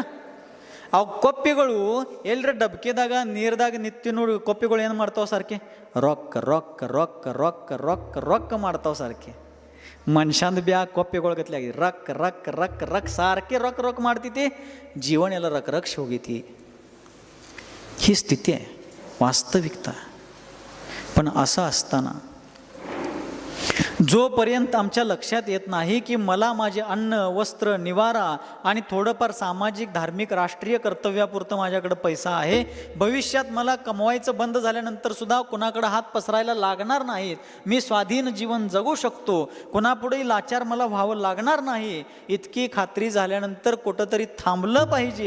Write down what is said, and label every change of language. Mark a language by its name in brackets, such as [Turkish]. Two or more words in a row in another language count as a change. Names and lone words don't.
[Kannada] ಅವು ಕೊಪ್ಪೆಗಳು ಎಲ್ಲರ ಡಬ್ಕೆದಾಗ ನೀರ್ದಾಗ ನಿತ್ತಿ ನೋಡಿ ಕೊಪ್ಪೆಗಳು ಏನು ಮಾಡ್ತಾವ ಸಾರ್ಕೆ? ರೊಕ್ಕ ರೊಕ್ಕ ರೊಕ್ಕ ರೊಕ್ಕ ರೊಕ್ಕ ರೊಕ್ಕ ಮಾಡ್ತಾವ ಸಾರ್ಕೆ. ಮನುಷ್ಯಂದು ಬ್ಯಾ ಕೊಪ್ಪೆಗಳು ಗತ್ಲೆ ಆಗಿದೆ. ರೊಕ್ಕ ರೊಕ್ಕ ರೊಕ್ಕ ರೊಕ್ಕ ಸಾರ್ಕೆ ರೊಕ್ಕ ರೊಕ್ಕ ಮಾಡ್ತೈತಿ, ಜೀವನ ಎಲ್ಲ ರೊಕ್ಕ ರಕ್ಷ ಹೋಗೈತಿ. [Marathi] ही स्थिती आहे, वास्तविकता. पण असं असताना जोपर्यंत आमच्या लक्षात येत नाही की मला माझे अन्न, वस्त्र, निवारा आणि थोडंफार सामाजिक, धार्मिक, राष्ट्रीय कर्तव्यापुरतं माझ्याकडे पैसा आहे, भविष्यात मला कमवायचं बंद झाल्यानंतर सुद्धा कुणाकडे हात पसरायला लागणार नाहीत, मी स्वाधीन जीवन जगू शकतो, कुणापुढेही लाचार मला व्हावं लागणार नाही, इतकी खात्री झाल्यानंतर कुठंतरी थांबलं पाहिजे.